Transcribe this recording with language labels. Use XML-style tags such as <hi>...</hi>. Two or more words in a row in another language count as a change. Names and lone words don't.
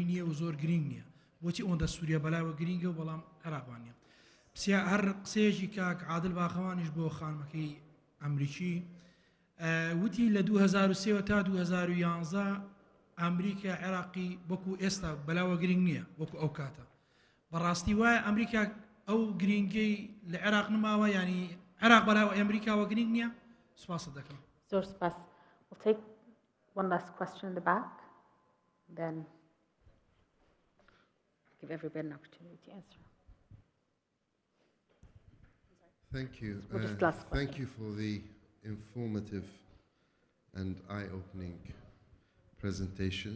<ckb>نییە و زۆر گرنگ نییە بۆچی ئەوەندە سووریا بەلایەوە گرنگە و بەڵام عێراقوان نییە هەر قسەیەکی کاک عادل باخەوانیش بۆ خانمەکەی ئەمریکی وتی لە 2003 تا 2011 ئەمریکا عێراقی وەکو ئێستا بەلاوە گرنگ نییە وەکو ئەو کاتە بەڕاستی وایە ئەمریکا ئەو گرنگەی لە عێراق نماوە ینی عێراق بەلاوە ئەمریکاوە گرنگ نییە سوپاسە دەکەم زۆر سپاس.</ckb> <en>We'll take one last question in the back, then give everybody an opportunity to answer. Thank you. We'll just last question. Thank you for the informative and eye-opening presentations.</en>